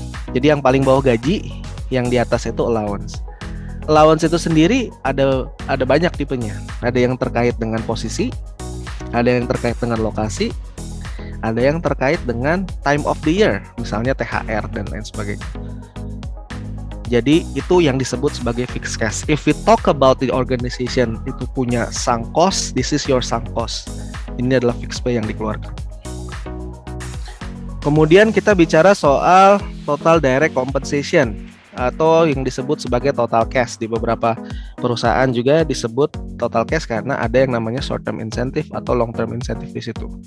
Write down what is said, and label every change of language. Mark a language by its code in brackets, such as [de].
[id] Jadi yang paling bawah gaji, yang di atas itu allowance. Allowance itu sendiri ada banyak tipenya. Ada yang terkait dengan posisi, ada yang terkait dengan lokasi, ada yang terkait dengan time of the year, misalnya THR dan lain sebagainya. Jadi itu yang disebut sebagai fixed cost. [en] If we talk about the organization [id] itu punya [en] sunk cost, this is your sunk cost. [id] Ini adalah fixed pay yang dikeluarkan. Kemudian kita bicara soal total direct compensation atau yang disebut sebagai total cash. Di beberapa perusahaan juga disebut total cash karena ada yang namanya short term incentive atau long term incentive di situ.